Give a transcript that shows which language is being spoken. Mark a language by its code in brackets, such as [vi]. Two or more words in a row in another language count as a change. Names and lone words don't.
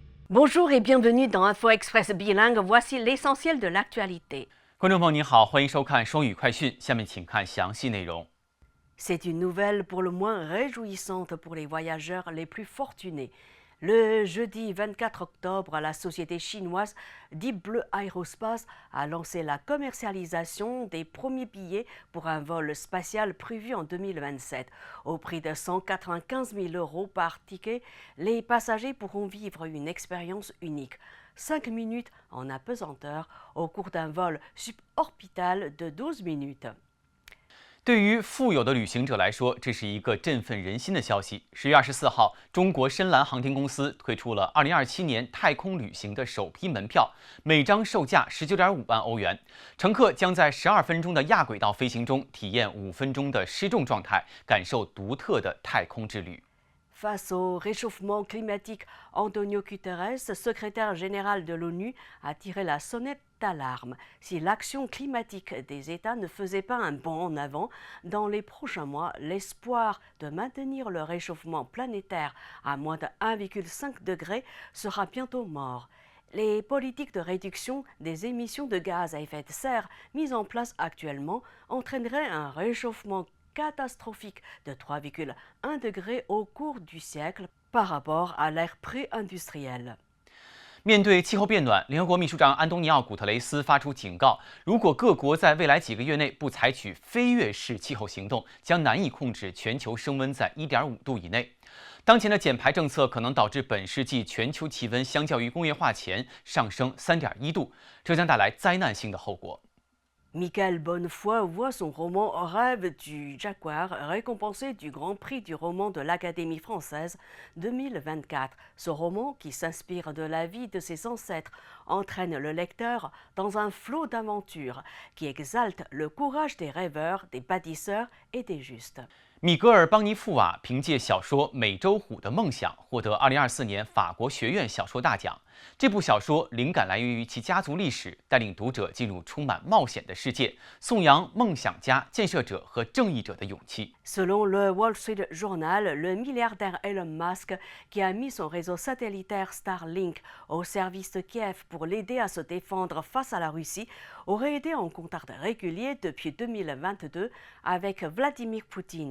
[fr] Bonjour et bienvenue dans Info Express bilingue. Voici l'essentiel de l'actualité. [zh] 观众朋友您好，欢迎收看双语快讯。下面请看详细内容。 [fr] C'est une nouvelle pour le moins réjouissante pour les voyageurs les plus fortunés. Le jeudi 24 octobre, la société chinoise Deep Blue Aerospace a lancé la commercialisation des premiers billets pour un vol spatial prévu en 2027. Au prix de 195 000 € par ticket, les passagers pourront vivre une expérience unique. 5 minutes en apesanteur au cours d'un vol suborbital de 12 minutes. [zh] 对于富有的旅行者来说，这是一个振奋人心的消息。10月24号，中国深蓝航天公司推出了2027年太空旅行的首批门票，每张售价19.5万欧元。乘客将在12分钟的亚轨道飞行中体验5分钟的失重状态，感受独特的太空之旅。 [fr] Face au réchauffement climatique, Antonio Guterres, secrétaire général de l'ONU, a tiré la sonnette d'alarme. Si l'action climatique des États ne faisait pas un bond en avant, dans les prochains mois, l'espoir de maintenir le réchauffement planétaire à moins de 1,5 degré sera bientôt mort. Les politiques de réduction des émissions de gaz à effet de serre mises en place actuellement entraîneraient un réchauffement catastrophique de 3,1 degrés au cours du siècle par rapport à l'ère pré-industrielle. [zh] 面对气候变暖，联合国秘书长安东尼奥·古特雷斯发出警告：如果各国在未来几个月内不采取飞跃式气候行动，将难以控制全球升温在1.5度以内。当前的减排政策可能导致本世纪全球气温相较于工业化前上升3.1度，这将带来灾难性的后果。 [fr] Michael Bonnefoy voit son roman Rêve du Jaguar récompensé du Grand Prix du roman de l'Académie française 2024. Ce roman, qui s'inspire de la vie de ses ancêtres, entraîne le lecteur dans un flot d'aventures qui exalte le courage des rêveurs, des bâtisseurs et des justes. [zh] 米格尔·邦尼富瓦凭借小说《美洲虎的梦想》获得2024年法国学院小说大奖。这部小说灵感来源于其家族历史，带领读者进入充满冒险的世界，颂扬梦想家、建设者和正义者的勇气。 [fr] Selon le Wall Street Journal, le milliardaire Elon Musk, qui a mis son réseau satellitaire Starlink au service de Kiev pour l'aider à se défendre face à la Russie, aurait été en contact régulier depuis 2022 avec Vladimir Poutine.